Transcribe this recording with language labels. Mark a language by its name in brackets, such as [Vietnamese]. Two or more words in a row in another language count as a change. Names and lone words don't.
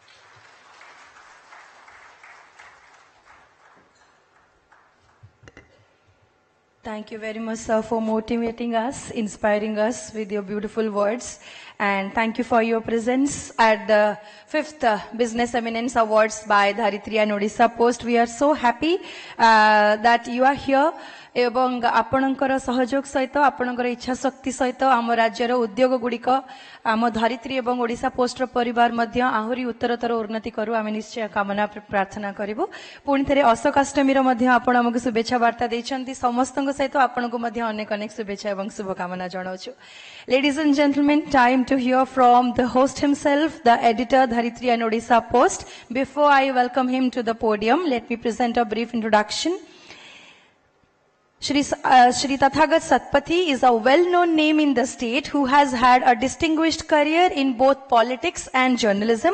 [English] Thank you very much, sir, for motivating us, inspiring us with your beautiful words. And thank you for your presence at the 5th Business Eminence Awards by Dharitri and Orissapost. We are so happy that you are here. [Odia] ଏବଂ ଆପଣଙ୍କର ସହଯୋଗ ସହିତ ଆପଣଙ୍କର ଇଚ୍ଛା ଶକ୍ତି ସହିତ ଆମ ରାଜ୍ୟର ଉଦ୍ୟୋଗ ଗୁଡ଼ିକ ଆମ ଧରିତ୍ରୀ ଏବଂ ଓଡ଼ିଶା ପୋଷ୍ଟର ପରିବାର ମଧ୍ୟ ଆହୁରି ଉତ୍ତରତର ଉନ୍ନତି କରୁ ଆମେ ନିଶ୍ଚୟ କାମନା ପ୍ରାର୍ଥନା କରିବୁ। ପୁଣି ଥରେ ଅଶୋକାଷ୍ଟମୀର ମଧ୍ୟ ଆପଣ ଆମକୁ ଶୁଭେଚ୍ଛା ବାର୍ତ୍ତା ଦେଇଛନ୍ତି। ସମସ୍ତଙ୍କ ସହିତ ଆପଣଙ୍କୁ ମଧ୍ୟ ଅନେକ ଅନେକ ଶୁଭେଚ୍ଛା ଏବଂ ଶୁଭକାମନା ଜଣାଉଛୁ। [English] Ladies and gentlemen, time to hear from the host himself, the editor Dharitri and Odisha Post. Before I welcome him to the podium, let me present a brief introduction. Shri Tathagat Satpathy is a well-known name in the state who has had a distinguished career in both politics and journalism.